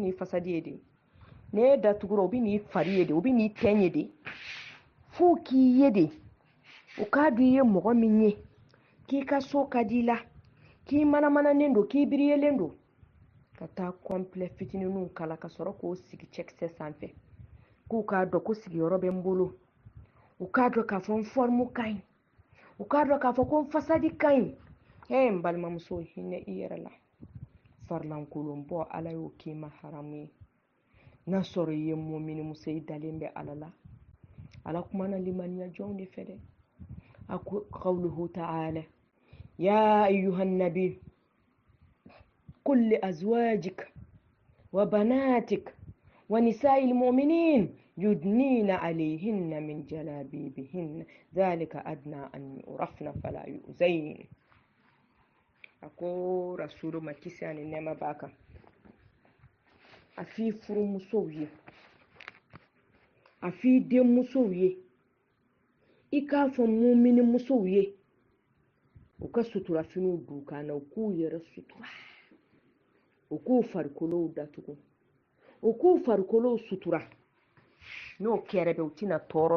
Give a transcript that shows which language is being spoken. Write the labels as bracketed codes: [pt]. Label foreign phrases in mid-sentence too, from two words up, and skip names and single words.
[bm] n'i fasadi ye de ne datugura o bɛ n'i fari ye de o bɛ n'i tɛn ye de f'o k'i ye de o k'a dɔn i ye mɔgɔ min ye k'i ka so ka di la k'i manamananen don k'i biriyelen don ka taa complet fitininw kala ka sɔrɔ k'o sigi cɛkisɛ sanfɛ k'u k'a dɔn ko sigiyɔrɔ bɛ n bolo u k'a dɔn k'a fɔ n forme ka ɲi u k'a dɔn k'a fɔ ko n fasadi ka ɲi Hey mbalma muso hinne i yɛrɛ la farlankolon bɔ ala y'o k'i ma haramu ye n'a sɔrɔ i ye mumini muso i dalen bɛ ala la ala kumana limaniya jɔnw de fɛ dɛ a ko [ar] قوله تعالى يا أيها النبي قل لأزواجك وبناتك ونساء المؤمنين يدنين عليهن من جلابيبهن ذلك أدنى أن يعرفن فلا يؤذين [bm] ako rasulu makisi ani nema baka afi furu musow ye afi den musow ye i k'a fɔ mumini musow ye u ka sutura finiw du kana u k'u yɛrɛ sutura u k'u farikolow datugu u k'u farikolow sutura n'o kɛra bɛ u tɛna tɔɔrɔ